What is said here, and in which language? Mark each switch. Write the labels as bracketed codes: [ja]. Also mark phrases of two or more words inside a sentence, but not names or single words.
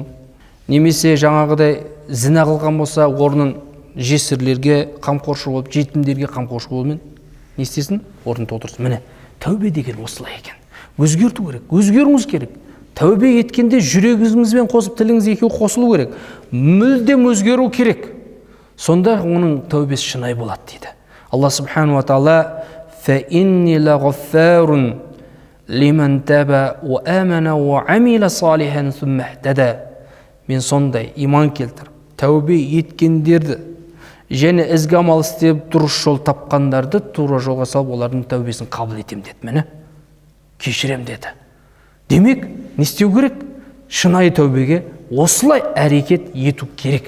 [kk] Немесе жаңағыдай зina қылған болса, орнын жесірлерге қамқоршы болып, жетімдерге қамқоршы болумен не істесін? Орнын толтырсын. Міне, тәубе деген осылай екен. Өзгерту керек, өзгеруіңіз керек. Тәубе еткенде жүрегіңізбен қосып, тіліңіз екеуі қосылу керек. Мүлдем өзгеру керек. Сонда оның тәубесі шынайы болады дейді. [ar] الله سبحانه وتعالى فإني لغفار لمن تاب وآمن وعمل صالحا ثم اهتدى. [kk] Мен сондай иман келтіріп, тәубе еткендерді және ізгі амал істеп дұрыс жол тапқандарды тура жолға салып, олардың тәубесін қабыл етем деді. Міне, кешірем деді. Демек, не істеу керек? Шынайы тәубеге осылай әрекет ету керек.